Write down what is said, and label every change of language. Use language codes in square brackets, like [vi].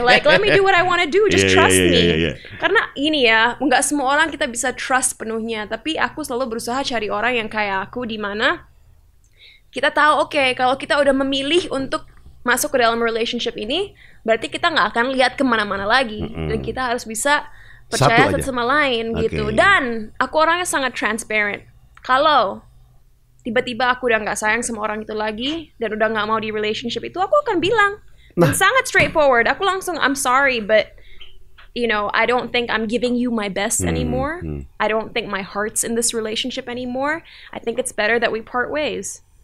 [en] Like let me do what I want to do, just trust me. [id] Karena ini ya, nggak semua orang kita bisa trust penuhnya. Tapi aku selalu berusaha cari orang yang kayak aku, di mana kita tahu oke, kalau kita udah memilih untuk masuk ke dalam relationship ini, berarti kita nggak akan lihat kemana-mana lagi. Dan kita harus bisa percaya satu sama lain gitu. Dan aku orangnya sangat transparent. Kalau tiba-tiba aku udah nggak sayang sama orang itu lagi, dan udah nggak mau di relationship itu, aku akan bilang. Dan sangat straightforward. Aku langsung, [en] I'm sorry, but you know, I don't think I'm giving you my best anymore. I don't think my heart's in this relationship anymore. I think it's better that we part ways.